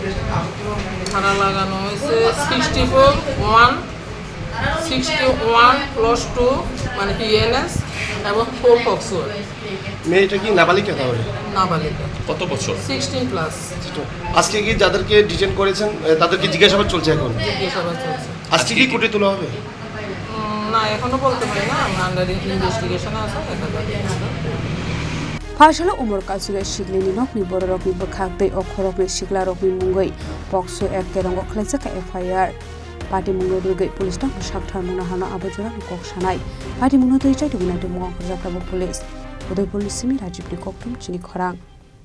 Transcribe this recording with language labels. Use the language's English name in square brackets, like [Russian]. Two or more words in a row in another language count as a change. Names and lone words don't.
[Bangla] ধারা লাগানো হয়েছে 61+2 মানে পিএনএস এবং 4 পক্সো মেয়েটা কি নাবালিকা তাহলে নাবালিকা কত বছর 16+। আজকে কি যাদেরকে ডিটেইন করেছেন তাদেরকে জিজ্ঞাসাবাদ চলছে এখন জিজ্ঞাসাবাদ চলছে আজকে কি কোর্টে তোলা হবে না এখনো বলতে পারি না [English] under investigation [Bangla] আছে [Kok Borok] Phashalo Omar Kasukya Sikli ni nokni Borokno bwkhakdei Khoroknwi sikla rokni mungoi pokso ekkerongo Khlaijakha FIR Patimung rugei police tang sakthar mona hano abojora kok sanai Patimung no tei chai tugunai Khoroksa police Udaipur simi Rajib ni Koktwma Chini Khorang